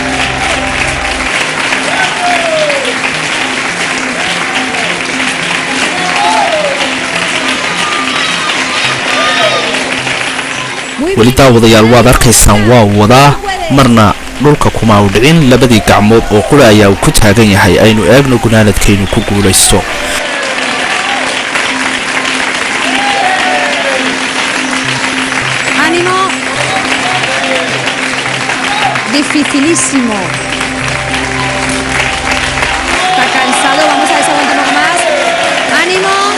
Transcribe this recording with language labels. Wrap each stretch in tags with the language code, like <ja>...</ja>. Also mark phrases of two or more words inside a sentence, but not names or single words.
<so>weli daawadayaal waad arkaysaan waa wadaa marna dhulka kuma u dhicin labadii gacmood oo qura ayaa uu ku taagan yahay. aynu eegno gunaanadkaynu ku guulaysto.</so> <es>¡Ánimo! Dificilísimo. Está cansado, vamos a ver si aguanta un poco más. ¡Ánimo!</es>